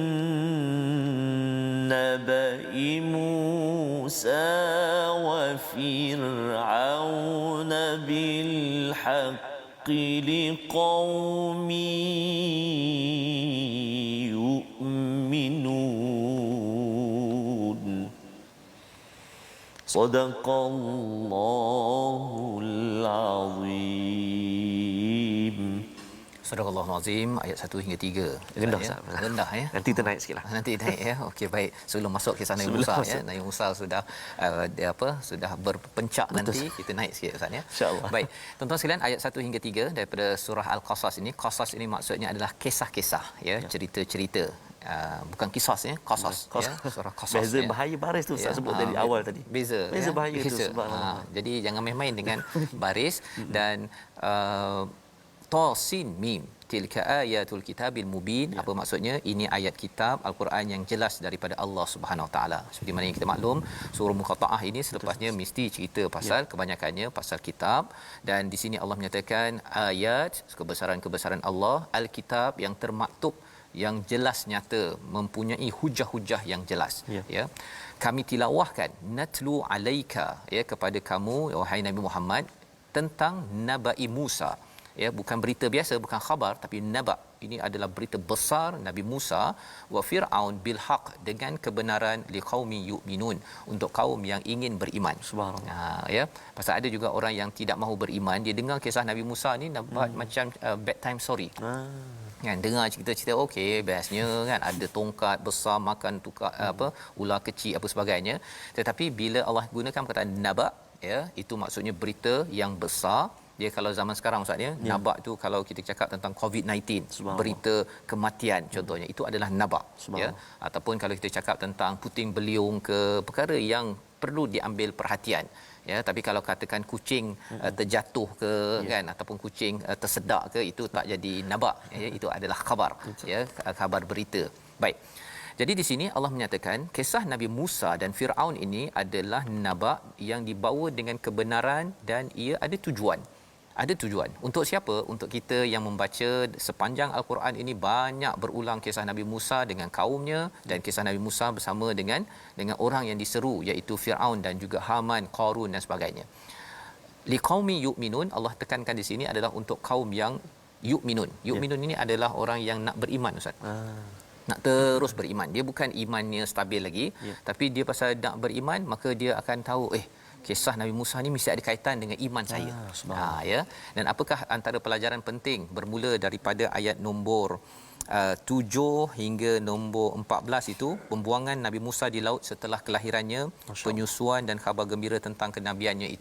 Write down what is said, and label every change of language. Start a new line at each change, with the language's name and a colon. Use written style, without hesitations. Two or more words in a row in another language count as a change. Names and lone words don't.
Arabic: نبأ موسى وفرعون بالحق لقوم يؤمنون صدق الله العظيم.
Malay: Surah Al-Azim ayat 1 hingga 3. Rendah ya? Ustaz. Rendah ya. Nanti ternaik sikitlah. Nanti naik ya. Okey baik. Sebelum masuk kisah Nabi Musa ya. Nabi Musa sudah dia sudah berpencak. Betul. Nanti kita naik sikit Ustaz ya. Insya-Allah. Baik. Tuan-tuan sekalian, ayat 1 hingga 3 daripada surah Al-Qasas ini. Qasas ini maksudnya adalah kisah-kisah ya, cerita-cerita. Bukan kisah ya, qasas ya. Surah Qasas. Beza ya. bahaya baris tu Ustaz sebut dari awal tadi. Beza ya? Bahaya tu subhanallah. Jadi jangan main-main dengan baris dan
Arabic: طسم تلك آيات الكتاب المبين.
Malay: Apa maksudnya? Ini ayat kitab Al-Quran yang jelas daripada Allah
Arabic: سبحانه وتعالى.
Malay: Seperti mana yang kita maklum, surah Muqattaah ini selepasnya mesti cerita pasal kebanyakannya pasal kitab, dan di sini Allah menyatakan ayat kebesaran-kebesaran Allah, al-kitab yang termaktub, yang jelas nyata, mempunyai hujah-hujah yang jelas ya. Kami tilawahkan,
Arabic: نتلو عليك
Malay: ya, kepada kamu wahai Nabi Muhammad, tentang nabai Musa ya, bukan berita biasa, bukan khabar, tapi naba. Ini adalah berita besar Nabi Musa
Arabic: وفرعون بالحق,
Malay: dengan kebenaran
Arabic: لقوم يؤمنون,
Malay: untuk kaum yang ingin beriman. Subhanallah. Ya, pasal ada juga orang yang tidak mahu beriman, dia dengar kisah Nabi Musa ni nampak macam
English: bedtime story.
Malay: Kan dengar cerita-cerita okey bestnya kan, ada tongkat besar makan tukar ular kecil apa sebagainya, tetapi bila Allah gunakan perkataan naba ya, itu maksudnya berita yang besar. Dia kalau zaman sekarang Ustaz ya, nabak tu kalau kita cakap tentang COVID-19, berita kematian contohnya, itu adalah nabak ya. Ataupun kalau kita cakap tentang puting beliung ke, perkara yang perlu diambil perhatian ya. Tapi kalau katakan kucing terjatuh ke kan, ataupun kucing tersedak ke, itu tak jadi nabak ya, itu adalah khabar ya, khabar berita. Baik. Jadi di sini Allah menyatakan kisah Nabi Musa dan Firaun ini adalah nabak yang dibawa dengan kebenaran, dan ia ada tujuan. Ada tujuan. Untuk siapa? Untuk kita yang membaca sepanjang Al-Quran ini, banyak berulang kisah Nabi Musa dengan kaumnya, dan kisah Nabi Musa bersama dengan orang yang diseru, iaitu Firaun dan juga Haman, Qarun dan sebagainya.
Arabic: لقوم يؤمنون,
Malay: Allah tekankan di sini adalah untuk kaum yang yu'minun. Yu'minun ini adalah orang yang nak beriman Ustaz. Nak terus beriman. Dia bukan imannya stabil lagi, tapi dia pasal nak beriman, maka dia akan tahu kisah Nabi Musa ni mesti ada kaitan dengan iman saya. Ya. Dan apakah antara pelajaran penting bermula daripada ayat nombor 7 hingga nombor 14 itu, pembuangan Nabi Musa di laut setelah kelahirannya, penyusuan dan khabar gembira tentang kenabiannya itu.